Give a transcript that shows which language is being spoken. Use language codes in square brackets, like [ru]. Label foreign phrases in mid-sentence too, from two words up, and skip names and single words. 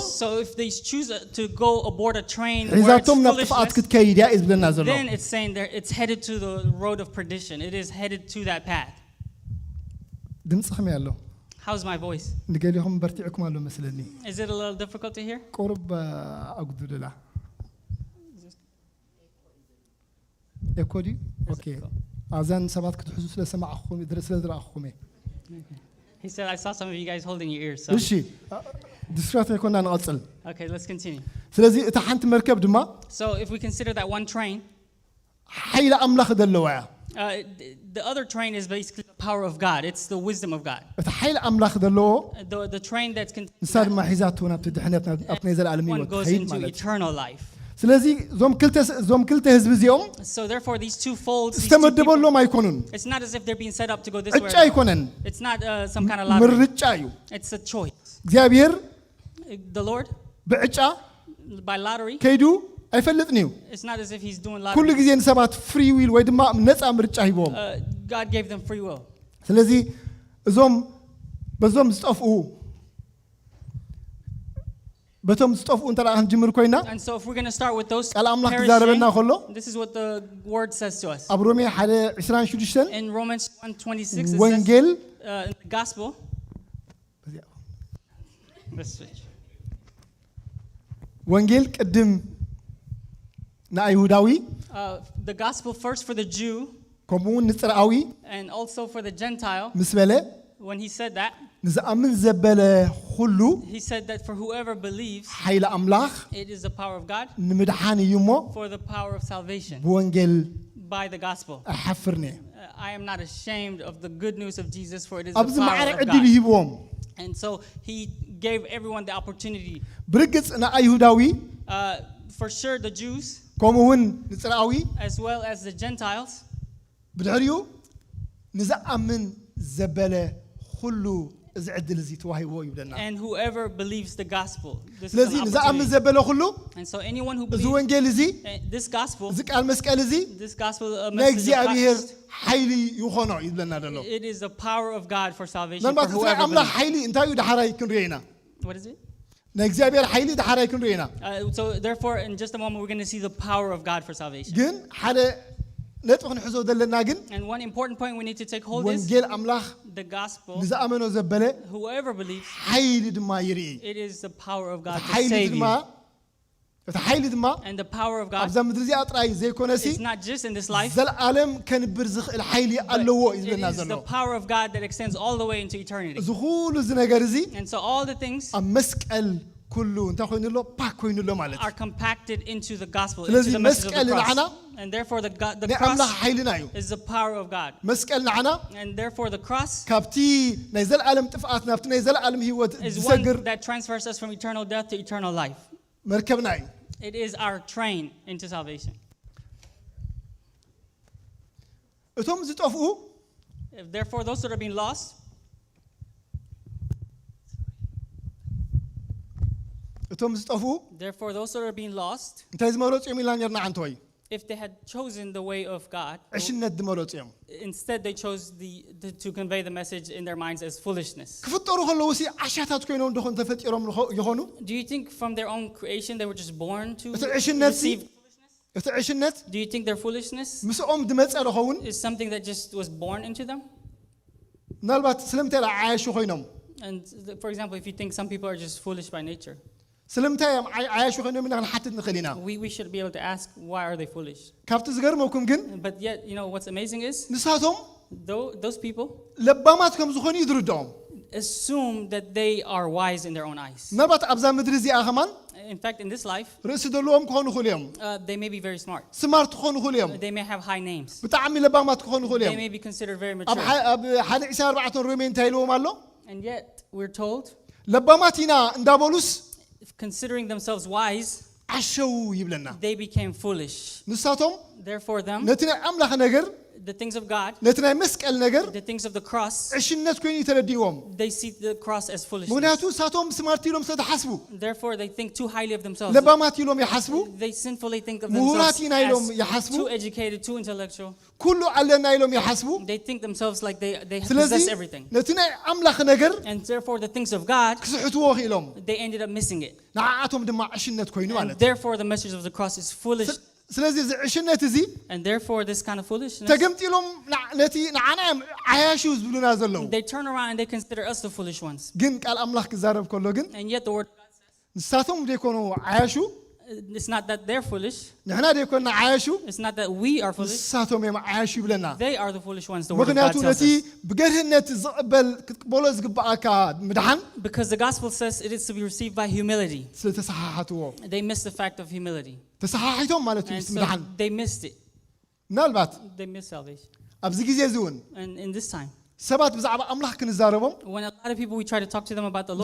[en] So if they choose to go aboard a train where it's [ti] ሒዛቶም ናብ ጥፍኣት [en] foolishness, [ti] ክትከይድ እያ እዩ ዝብለና ዘሎ [en] then it's saying it's headed to the road of perdition. It is headed to that path. [ti] ድምፂ ከመይ ኣሎ [en] How's my voice? [ti] ንገሊኹም በርቲዕኩም ኣሎ መስለኒ [en] Is it a little difficult to hear? [ti] ቁርብ አጉድልላ ኤኮዲ ኦኬ አዛን ሰባት ክትሕዙ ስለሰማዕኹም ስለዝረአኹም [en] He said, I saw some of you guys holding your ears. So. [ti] እሺ ዲስክራት ይኮና ንቀጽል [en] Okay, let's continue. [ti] ስለዚህ እታ ሓንቲ መርከብ ድማ [en] So if we consider that one train, [ti] ሓይለ አምላኽ ዘለዋ ያ [en] the other train is basically the power of God. It's the wisdom of God. [ti] እታ ሓይለ አምላኽ ዘለዎ [en] The train that's [ti] ንሳ ድማ ሒዛቱ ናብቲ ድሕነት ናብቲ ናይ ዘለኣለም [en] one [ti] ህይወት [en] goes [ti] ከይድ [en] into [ti] ማለት [en] eternal life. [ti] ስለዚህ ዞም ክልተ ህዝብ እዚኦም [en] So therefore, these two folds, these two people, [ti] ዝተመደበሎም አይኮኑን [en] it's not as if they're being set up to go this way. [ti] እጫ አይኮነን [en] It's not some kind of lottery. [ti] ምርጫ እዩ [en] It's a choice. [ti] እግዚአብሔር [en] The Lord, [ti] ብዕጫ [en] by lottery, [ti] ከይዱ አይፈልጥን እዩ [en] it's not as if He's doing [ti] ኩሉ [en] lottery. [ti] ጊዜ ንሰባት [en] free will [ti] ወይ ድማ ነፃ ምርጫ ሂቦም [en] God gave them free will. [ti] ስለዚህ እዞም በዞም ዝጠፍኡ በቶም ዝጠፍኡ እንተራ ክንጅምር ኮይና [en] And so if we're going to start with those [ti] ቃል አምላኽ ትዛረበና ከሎ [en] perishing, this is what the word says to us. [ti] ኣብ ሮሜ 1:26 [en] In Romans 1:26, it says, [ti] ወንጌል [en] in the gospel, let's switch. [ti] ወንጌል ቅድም ንአይሁዳዊ [en] The gospel first for the Jew [ti] ከምኡውን ንጽርዓዊ [en] and also for the Gentile. [ti] ምስ በለ [en] When he said that, [ti] ንዝኣምን ዘበለ ሁሉ [en] he said that for whoever believes, [ti] ሓይለ አምላኽ [en] it is the power of God [ti] ንምድሓን እዩ እሞ [en] for the power of salvation [ti] ብወንጌል [en] by the gospel. [ti] ኣሓፍርኒ [en] I am not ashamed of the good news of Jesus, for it is [ti] ኣብዚ [en] the [ti] ማዕረ [en] power of [ti] ዕድል [en] God. [ti] ይሂብዎም [en] And so he gave everyone the opportunity. [ti] ብርግጽ ንአይሁዳዊ [en] For sure, the Jews, [ti] ከምኡውን ንጽርዓዊ [en] as well as the Gentiles, [ti] ብድሕሪኡ ንዝኣምን ዘበለ ሁሉ እዚ ዕድል እዚ ተዋሂቦ ይብለና [en] and whoever believes the gospel. This is [ti] ስለዚ [en] an [ti] ንዝኣምን [en] opportunity. [ti] ዘበለ ሁሉ [en] And so anyone who [ti] እዚ [en] believes [ti] ወንጌል እዚ [en] this gospel, [ti] እዚ ቃል መስቀል እዚ [en] this gospel [ti] ናይ [en] message of [ti] እግዚኣብሔር [en] Christ, [ti] ሓይሊ ይኾኖ ይብለና ዘሎ [en] it is the power of God for salvation for [ti] ምናልባት እቲ [en] whoever [ti] ኣምላኽ [en] believes. [ti] ሓይሊ እንታይ እዩ ዳሓራይ ክንሪኦ ኢና [en] What is it? [ti] ናይ እግዚኣብሔር ሓይሊ ዳሓራይ ክንሪኦ ኢና [en] So therefore, in just a moment, we're going to see the power of God for salvation. [ti] ግን ሓደ ነጥብ ክንሕዞ ዘለና ግን [en] And one important point we need to take hold is [ti] ወንጌል ኣምላኽ [en] the gospel. [ti] ንዝኣመኖ ዘበለ [en] Whoever believes, [ti] ሓይሊ ድማ ይርኢ [en] it is the power of God to [ti] ሓይሊ [en] save [ti] ድማ [en] you. [ti] እቲ ሓይሊ ድማ [en] And the power of God [ti] ኣብዛ ምድሪ እዚኣ ጥራይ ዘይኮነሲ [en] is not just in this life. [ti] ዘለኣለም ከንብር ዝኽእል ሓይሊ ኣለዎ እዩ [en] It [ti] ዝብለና [en] is [ti] ዘሎ [en] the power of God that extends all the way into eternity. [ti] እዚ ኩሉ እዚ ነገር እዚ [en] And so all the things [ti] ኣብ መስቀል ኩሉ እንታይ ኮይኑሎ ፓክ ኮይኑሎ ማለት [en] are compacted into the gospel, [ti] ስለዚህ [en] into the message of the [ti] መስቀል [en] cross. [ti] ንዓና [en] And therefore the [ti] ናይ ኣምላኽ [en] cross [ti] ሓይልና እዩ [en] is the power of God. [ti] መስቀል ንዓና [en] And therefore the cross [ti] ካብቲ ናይ ዘለኣለም ጥፍኣት ናብቲ ናይ ዘለኣለም ህይወት [en] is one [ti] ዝሰግር [en] that transfers us from eternal death to eternal life. [ti] መርከብና እዩ [en] It is our train into salvation. [ti] እቶም ዝጠፍኡ [en] Therefore those that are being lost, [ti] እቶም ዝጠፍኡ [en] therefore those that are being lost, [ti] እንታይ ዝመረፁ እዮም ኢልና ነርና ዓንተ ወይ [en] if they had chosen the way of God, [ti] ዕሽነት ዝመረፁ እዮም [en] instead they chose to convey the message in their minds as foolishness. [ti] ክፍጠሩ ከለዉ ሲ ዓሻታት ኮይኖም ድኾን ተፈጢሮም ይኾኑ [en] Do you think from their own creation they were just born to [ti] እቲ ዕሽነት ሲ [en] receive foolishness? [ti] እቲ ዕሽነት [en] Do you think their foolishness [ti] ምስኦም ድመፀ ድኸውን [en] is something that just was born into them? [ti] ምናልባት ስለምንታይ ዓያሹ ኮይኖም [en] And for example, if you think some people are just foolish by nature, [ti] ስለምንታይ እዮም ዓያሹ ኮይኖም ኢና ክንሓትት ንኽእል ኢና [en] we should be able to ask, why are they foolish? [ti] ካብቲ ዝገርመኩም ግን [en] But yet, you know, what's amazing is [ti] ንሳቶም [en] those people [ti] ለባማት ከም ዝኾኑ ይድርድኦም [en] assume that they are wise in their own eyes. [ti] ምናልባት ኣብዛ ምድሪ እዚኣ ኸማን [en] In fact, in this life, [ti] ርእሲ ዘለዎም ክኾኑ ይኽእሉ እዮም [en] they may be very smart. [ti] ስማርት ክኾኑ ይኽእሉ እዮም [en] They may have high names. [ti] ብጣዕሚ ለባማት ክኾኑ ይኽእሉ [en] They [ti] እዮም [en] may be considered very [ti] ኣብ [en] mature. [ti] ኣብ 1:24 ሮሜ እንታይ ኢልዎም ኣሎ [en] And yet, we're told, [ti] ለባማት ኢና እንዳበሉስ [en] considering themselves wise, [ti] ዓሸው ይብለና [en] they became foolish. [ti] ንሳቶም [en] Therefore, them, [ti] ነቲ ናይ ኣምላኽ ነገር [en] the things of God, [ti] ነቲ ናይ መስቀል ነገር [en] the things of the cross, [ti] ዕሽነት ኮይኑ ተረዲዎም [en] they see the cross as foolishness. [ti] ምክንያቱ ሳቶም ስማርት ኢሎም ስለተሓስቡ [en] Therefore, they think too highly of themselves. [ti] ለባማት ኢሎም ይሓስቡ [en] They sinfully think of [ti] ምሁራት [en] themselves [ti] ኢና ኢሎም [en] as [ti] ይሓስቡ [en] too educated, too intellectual. [ti] ኩሉ ኣለና ኢሎም ይሓስቡ [en] They think themselves like they [ti] ስለዚ [en] possess everything. [ti] ነቲ ናይ ኣምላኽ ነገር [en] And therefore, the things of God, [ti] ክስሕትዎ ክኢሎም [en] they ended up missing it. [ti] ንዓኣቶም ድማ ዕሽነት ኮይኑ ማለት [en] And therefore, the message of the cross is foolish [ti] ስለዚህ ዝዕሽነት እዚ [en] And therefore, this kind of foolishness, [ti] ተገምጢሎም ነቲ ንዓና ዓያሹ ዝብሉና ዘለው [en] they turn around and they consider us the foolish ones. [ti] ግን ቃል ኣምላኽ ክዛረብ ከሎ ግን [en] And yet the word of God says, [ti] ንሳቶም ደይኮኑ ዓያሹ [en] it's not that they're foolish. [ti] ንሕና ደይኮንና ዓያሹ [en] It's not that we are foolish. [ti] ንሳቶም እዮም ዓያሹ ይብለና [en] They are the foolish ones, the word of God [ti] ምክንያቱ [en] tells [ti] ነቲ [en] us. [ti] ብገርህነት ዝቕበል ክትቅበሎ ዝግባኣካ ምድሓን [en] Because the gospel says it is to be received by humility. [ti] ስለተሰሓሓትዎ [en] They missed the fact of humility. [ti] ተሰሓሒቶም ማለት እዩ [en] And [ti] ምስ [en] so [ti] ምድሓን [en] they missed it. [ti] ምናልባት [en] They missed salvation. [ti] ኣብዚ ግዜ እዚ እውን [en] And in this time, [ti] ሰባት ብዛዕባ ኣምላኽ ክንዛረቦም [en] when a lot of people, we try to talk to them about the